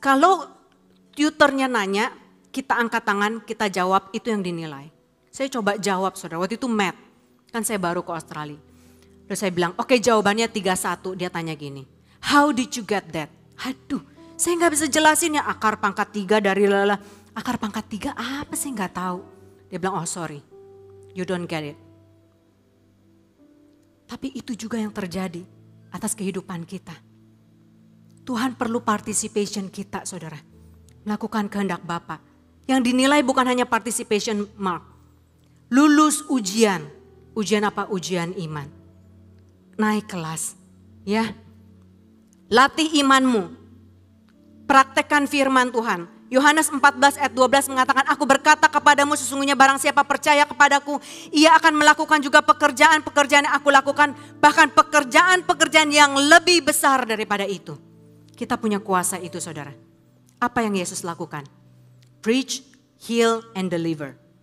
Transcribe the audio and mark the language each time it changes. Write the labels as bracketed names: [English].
[Indonesian] Kalau tutornya nanya, kita angkat tangan, kita jawab, itu yang dinilai. Saya coba jawab saudara, waktu itu math, kan saya baru ke Australia. Terus saya bilang, oke, jawabannya 3-1, dia tanya gini, [English] how did you get that? [Indonesian] Aduh. Saya nggak bisa jelasin ya akar pangkat 3 dari lala. Akar pangkat 3 apa sih nggak tahu. [English] Dia bilang oh sorry, you don't get it. [Indonesian] Tapi itu juga yang terjadi atas kehidupan kita. Tuhan perlu participation kita saudara. Melakukan kehendak Bapa. Yang dinilai bukan hanya participation mark. Lulus ujian. Ujian apa? Ujian iman. Naik kelas. Ya. Latih imanmu. Praktekkan firman Tuhan. Yohanes 14 ayat 12 mengatakan, aku berkata kepadamu sesungguhnya barang siapa percaya kepadaku, ia akan melakukan juga pekerjaan-pekerjaan yang aku lakukan, bahkan pekerjaan-pekerjaan yang lebih besar daripada itu. Kita punya kuasa itu saudara. Apa yang Yesus lakukan? [English] Preach, heal, and deliver.